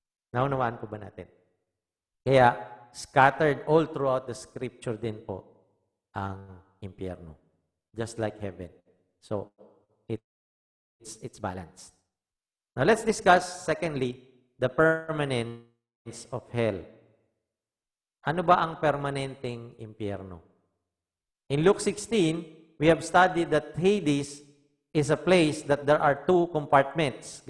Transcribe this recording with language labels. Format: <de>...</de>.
<tl>Naunawaan po ba natin? Kaya,</tl> <en>scattered all throughout the scripture</en> <tl>din po ang impyerno.</tl> <en>Just like heaven. So, it's balanced. Now, let's discuss, secondly, the permanence of hell.</en> <tl>Ano ba ang permanenteng impyerno?</tl> <en>In Luke 16, we have studied that Hades is a place that there are two compartments.</en>